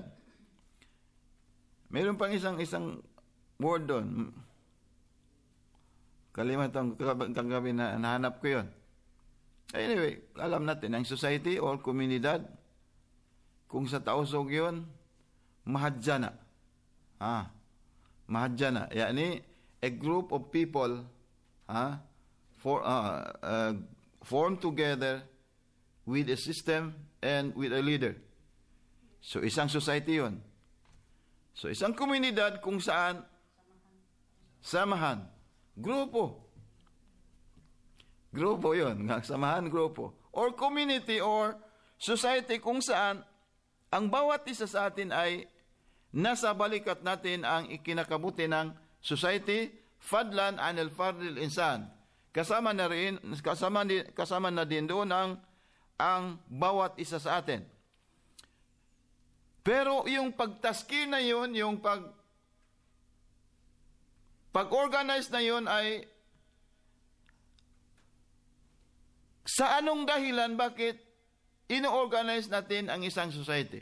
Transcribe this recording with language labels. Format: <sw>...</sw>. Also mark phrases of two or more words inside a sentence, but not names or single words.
<tl>Mayroon pang isang word doon. Kalimutan kagabi na nahanap ko yun. Anyway, alam natin, ang society or komunidad, kung sa Tausog yun, mahadjana. Mahadjana. Yani,</tl> <en>a group of people form together with a system and with a leader.</en> <tl>So, isang society yun. So, isang komunidad kung saan samahan. Grupo yun. Samahan, grupo.</tl> <en>Or community or society</en> <tl>kung saan ang bawat isa sa atin ay nasa balikat natin ang ikinakabuti ng society,</tl> <ar>فضلا عن الفرد الإنسان.</ar> <tl>Kasama na din doon ang bawat isa sa atin. Pero yung pagtaskil na yun, yung pag-organize na yun ay sa anong dahilan bakit ino-organize natin ang isang society?</tl>